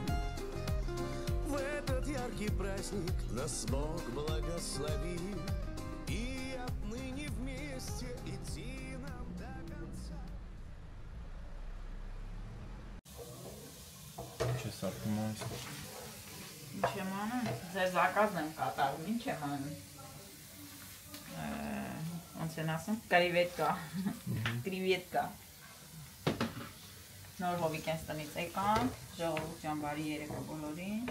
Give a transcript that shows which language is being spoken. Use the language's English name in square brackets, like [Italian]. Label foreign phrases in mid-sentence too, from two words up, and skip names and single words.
[Russian] В этот яркий праздник нас Бог благословил. И отныне вместе идти нам до конца. Сейчас архимайс. [Armenian] Ինչ եմ անում, ձեր զակազն եմ կատարում, ինչ եմ անում, ոնց են ասում, կրիվետկա, նոր հովիկենց տնից եկանք, ժողովուրդ ջան բարի երեկո բոլորին,